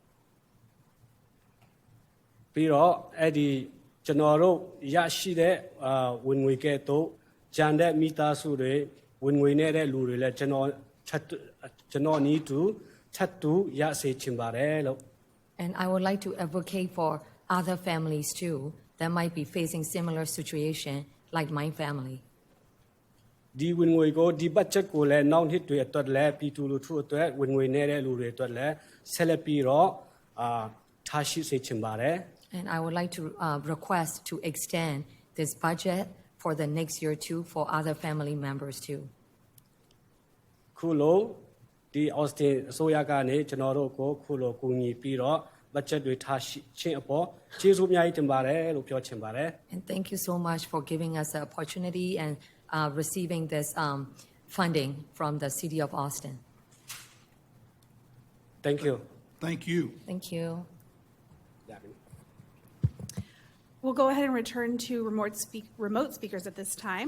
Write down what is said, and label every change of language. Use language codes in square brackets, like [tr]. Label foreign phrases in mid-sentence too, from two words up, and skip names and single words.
[my] ပြီးတော့အဲ့ဒီကျွန်တော်တို့ရရှိတဲ့ဝင်ငွေကဲ့သို့ဂျန်တဲ့မိသားစုတွေဝင်ငွေနေတဲ့လူတွေလည်းကျွန်တော်နီးတူထပ်တူရစေချင်ပါတယ်လို့ [en] And I would like to advocate for other families too that might be facing similar situation like my family. [my] ဒီဝင်ငွေကိုဒီ budget ကိုလည်းနောက်နှစ်တွေအတွက်လည်းပြည်သူလူထုအတွက်ဝင်ငွေနေတဲ့လူတွေအတွက်လည်းဆက်လက်ပြီးတော့ထားရှိစေချင်ပါတယ် [en] And I would like to request to extend this budget for the next year too for other family members too. [my] ခုလိုဒီ Austin အစိုးရကနေကျွန်တော်တို့ကိုခုလိုကူညီပြီးတော့ budget တွေထားရှိခြင်းအပေါ်ကျေးဇူးအများကြီးတင်ပါတယ်လို့ပြောချင်ပါတယ် [en] And thank you so much for giving us the opportunity and receiving this funding from the City of Austin. Thank you. Thank you. Thank you. We'll go ahead and return to remote speakers at this time.